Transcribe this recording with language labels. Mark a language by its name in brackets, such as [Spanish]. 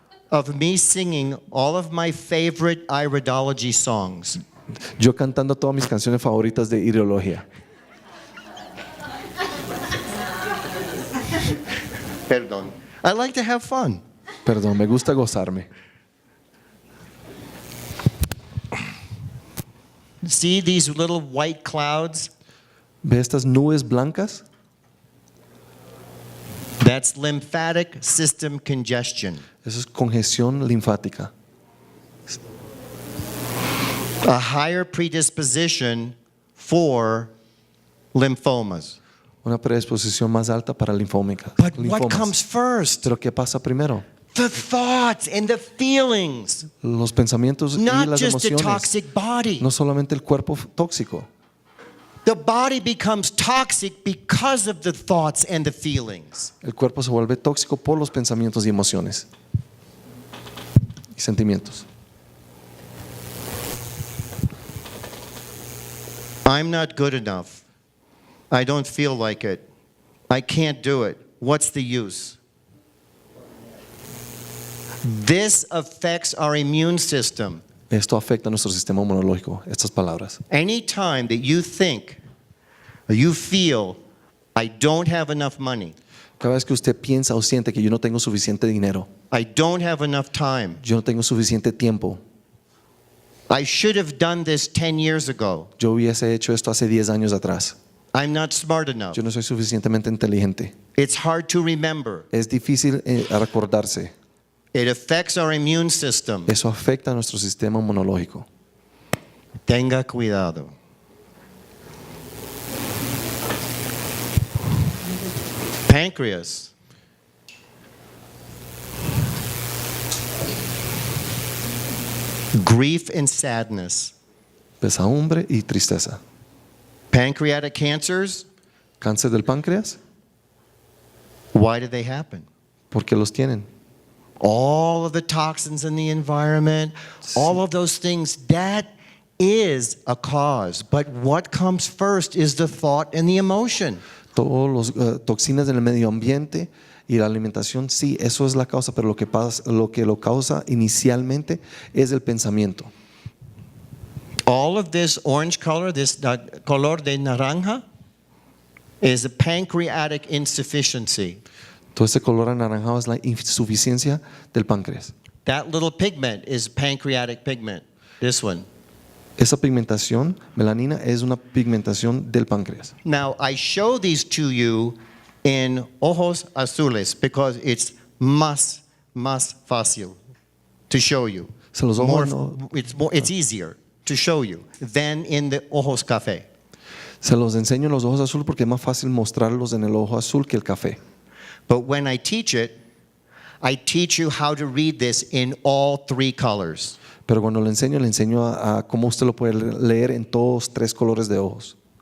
[English] of me singing all of my favorite iridology songs. [Spanish] yo cantando todas mis canciones favoritas de Iridología. Perdón. [English] I like to have fun. [Spanish] Perdón, me gusta gozarme. [English] See these little white clouds? [Spanish] ¿Ve estas nubes blancas? [English] That's lymphatic system congestion. [Spanish] Eso es congestión linfática. [English] A higher predisposition for lymphomas. [Spanish] Una predisposición más alta para linfómicas. [English] But what [Spanish] linfomas. [English] comes first? [Spanish] Pero ¿qué pasa primero? [English] The thoughts and the feelings, [Spanish] Los pensamientos y [English] not [Spanish] las [English] just the [Spanish] emociones. [English] toxic body. [Spanish] No solamente el cuerpo tóxico. [English] The body becomes toxic because of the thoughts and the feelings. [Spanish] El cuerpo se vuelve tóxico por los pensamientos y emociones. Y sentimientos. [English] I'm not good enough. I don't feel like it. I can't do it. What's the use? This affects our immune system. [Spanish] Esto afecta a nuestro sistema inmunológico, estas palabras. [English] Anytime that you think or you feel, I don't have enough money, [Spanish] Cada vez que usted piensa o siente que yo no tengo suficiente dinero, [English] I don't have enough time, [Spanish] yo no tengo suficiente tiempo, [English] I should have done this 10 years ago, [Spanish] yo hubiese hecho esto hace 10 años atrás, [English] I'm not smart enough, [Spanish] yo no soy suficientemente inteligente. [English] it's hard to remember. [Spanish] Es difícil recordarse. [English] It affects our immune system. [Spanish] Eso afecta a nuestro sistema inmunológico. Tenga cuidado. [English] Pancreas. Grief and sadness. [Spanish] Pesadumbre y tristeza. [English] Pancreatic cancers, [Spanish] Cáncer del páncreas, [English] why do they happen? [Spanish] ¿por qué los tienen? [English] All of the toxins in the environment, all of those things, that is a cause. But what comes first is the thought and the emotion. [Spanish] Todos los toxinas del medio ambiente y la alimentación, sí, eso es la causa, pero lo que lo causa inicialmente es el pensamiento. [English] All of this orange color, this [Spanish] color de naranja, [English] is a pancreatic insufficiency. [Spanish] Todo ese color anaranjado es la insuficiencia del páncreas. [English] That little pigment is pancreatic pigment, this one. [Spanish] Esa pigmentación, melanina, es una pigmentación del páncreas. [English] Now, I show these to you in [Spanish] ojos azules [English] because it's [Spanish] más fácil [English] to show you. [Spanish] Se los ojos [English] It's easier to show you than in the [Spanish] ojos café. Se los enseño en los ojos azules porque es más fácil mostrarlos en el ojo azul que el café. [English] But when I teach it, I teach you how to read this in all three colors. [Spanish] Pero cuando le enseño a cómo usted lo puede leer en todos tres colores de ojos.